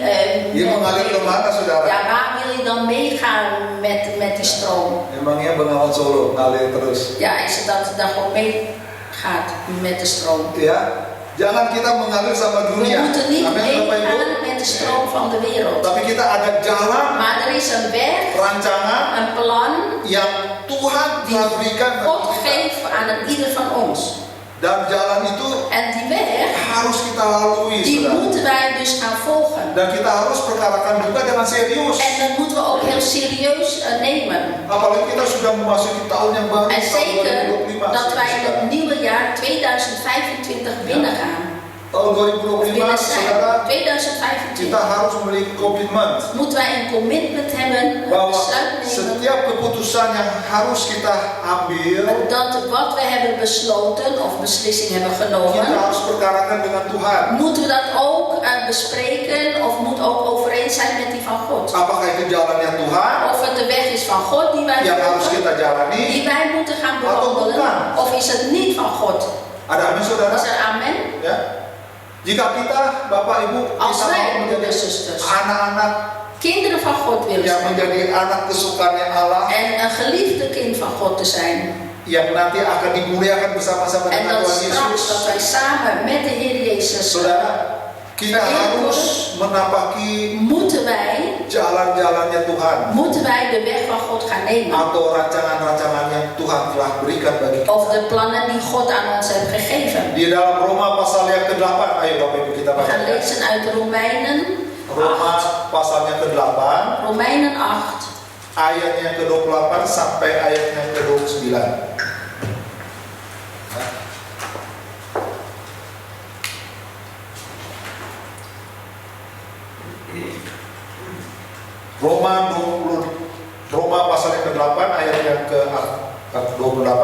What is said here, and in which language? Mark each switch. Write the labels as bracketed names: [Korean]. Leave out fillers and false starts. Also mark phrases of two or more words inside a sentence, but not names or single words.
[Indonesian] Dia mengalir kemana saudara? [Dutch] Ja, waar wil je dan meegaan met die stroom? [Indonesian] Emangnya Bengawan Solo ngalir terus? [Dutch] Ja, is het dat het dan gewoon meegaat met de stroom? [Indonesian] Ya, jangan kita mengalir sama [Dutch] We [Indonesian] dunia. [Dutch] moeten niet [Indonesian] Amin, Bapak Ibu. [Dutch] meegaan met de stroom van de wereld. [Indonesian] Tapi kita ada jalan, [Dutch] Maar er is een weg, [Indonesian] rancangan [Dutch] een plan [Indonesian] yang Tuhan [Dutch] die [Indonesian] telah berikan [Dutch] God [Indonesian] bagi kita. [Dutch] geeft aan ieder van ons. [Indonesian] Dan jalan itu [Dutch] En die weg, [Indonesian] harus kita lalui, [Dutch] die [Indonesian] saudara. [Dutch] moeten wij dus gaan volgen. [Indonesian] Dan kita harus perkarakan juga dengan serius. [Dutch] En dat moeten we ook heel serieus nemen. [Indonesian] Apalagi kita sudah memasuki tahun yang baru, [Dutch] En [Indonesian] tahun [Dutch] zeker [Indonesian] 2025. [Dutch] dat wij in [Indonesian] saudara. [Dutch] het nieuwe jaar 2025 binnengaan. [Indonesian] Tahun [Dutch] Of [Indonesian] 2025, [Dutch] binnen zijn. [Indonesian] saudara, [Dutch] 2025 [Indonesian] kita harus memiliki komitmen [Dutch] moeten wij een commitment hebben, een [Indonesian] bahwa [Dutch] besluit nemen. [Indonesian] setiap keputusan yang harus kita ambil, [Dutch] Dat wat we hebben besloten of beslissing hebben [Indonesian] kita [Dutch] genomen, [Indonesian] harus perkarakan dengan Tuhan. [Dutch] moeten we dat ook bespreken of moet ook overeen zijn met die van God. [Indonesian] Apakah itu jalannya Tuhan [Dutch] Of het de weg is van God die wij [Indonesian] yang harus [Dutch] volgen, [Indonesian] kita jalani? [Dutch] die wij moeten gaan [Indonesian] Atau bukan? [Dutch] bewandelen, of is het niet van God? [Indonesian] Ada amin, saudara? [Dutch] Is er amen? [Indonesian] Ya. Jika kita, Bapak Ibu, [Dutch] Als [Indonesian] kita [Dutch] wij, [Indonesian] mau [Dutch] broeders en [Indonesian] menjadi [Dutch] zusters, [Indonesian] anak-anak [Dutch] kinderen van God willen [Indonesian] yang [Dutch] zijn [Indonesian] menjadi anak kesukaannya Allah, [Dutch] en een geliefde kind van God te zijn, [Indonesian] yang nanti akan dimuliakan bersama-sama [Dutch] en [Indonesian] dengan [Dutch] dat [Indonesian] Tuhan [Dutch] straks dat [Indonesian] Yesus. [Dutch] wij samen met de Heer Jezus [Indonesian] Saudara, kita harus menapaki [Dutch] moeten wij [Indonesian] jalan-jalannya Tuhan [Dutch] de weg van God gaan nemen. [Indonesian] atau rancangan-rancangan yang Tuhan telah berikan bagi kita. [Dutch] Of de plannen die God aan ons heeft gegeven. [Indonesian] Di dalam Roma pasal yang ke-8, ayo Bapak Ibu kita [Dutch] We gaan [Indonesian] baca. [Dutch] lezen uit Romeinen [Indonesian] Roma 8. pasalnya ke-8, [Dutch] Romeinen 8. [Indonesian] ayatnya ke-28 sampai ayatnya ke-29. Roma pasal yang ke-8 ayat yang ke-28.